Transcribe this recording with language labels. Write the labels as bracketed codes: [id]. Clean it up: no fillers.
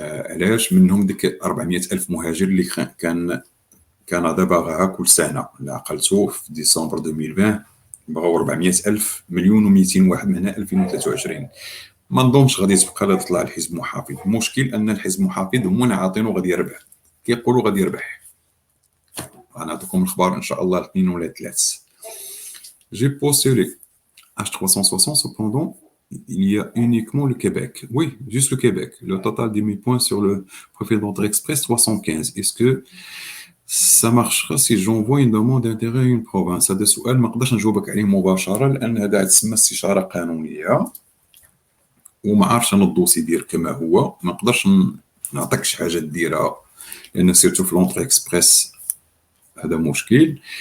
[ar] علاش؟ منهم ديك 400 الف مهاجر اللي كان كندا باغاها كل سنه، اللي عقلتو في ديسمبر 2020 بغاو 400 الف، مليون و200 واحد من هنا 2023. ما نظنش غادي تبقى لا تطلع الحزب المحافظ. المشكل ان الحزب المحافظ هما اللي عاطينو غادي يربح، كيقولوا غادي يربح. غنعطيكم الخبر ان شاء الله الاثنين ولا الثلاث. [fr] J'ai postulé H360, cependant, il y a uniquement le Québec. Oui, juste le Québec. Le total de mes points sur le profil d'entrée express, 315. Est-ce que ça marchera si j'envoie une demande d'intérêt à une province؟ [ar] هذا سؤال ما نقدرش نجاوبك عليه مباشرة، لأن هذا تسمى استشارة قانونية، وما عارفش أنا الدوسي دير كما هو، ما نقدرش نعطيك شي حاجة ديرها، لأن سيرتو في لونتري اكسبريس هذا مشكل.